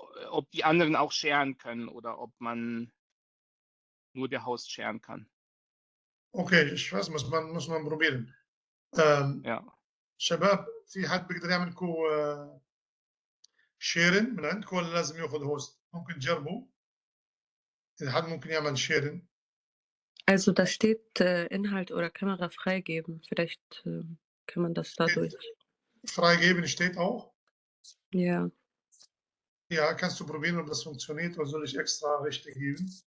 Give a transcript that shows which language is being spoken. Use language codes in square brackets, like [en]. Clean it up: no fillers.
[de] Ob die anderen auch sharen können oder ob man nur der Host sharen kann. اوكي ich weiß muss man probieren. Ja. [ar] شباب في حد بيقدر يعمل كو شيرن من عندكم ولا لازم ياخذ هوست؟ ممكن تجربوا إذا حد ممكن يعمل شيرن. [de] Also da steht Inhalt oder Kamera freigeben. Vielleicht kann man das dadurch. Freigeben steht auch? Ja. Ja, kannst du probieren, ob das funktioniert, oder soll ich extra Rechte geben?